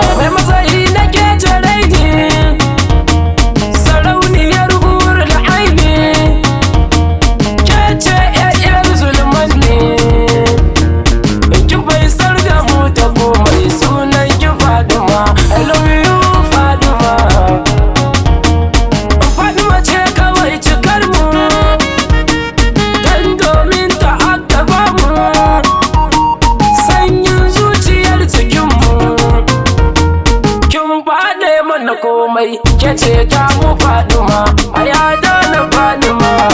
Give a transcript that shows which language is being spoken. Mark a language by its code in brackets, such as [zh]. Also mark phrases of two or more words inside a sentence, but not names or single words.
[ha] Mai matsayi nake ce raini. Sarauniyar hurul aini. Ke ce ƴaƴar zulmanni. Kin bai sarga mu ta komai sunan ki Fatima. [en] I love you Fatima. [ha] Fatima ce kawai cikar mu. Dan domin ta aka ba mu. Sanyin zuciyar cikin mu. Kin faɗe mana komai, ke ce ta mu Fatima, a yada na Fatima.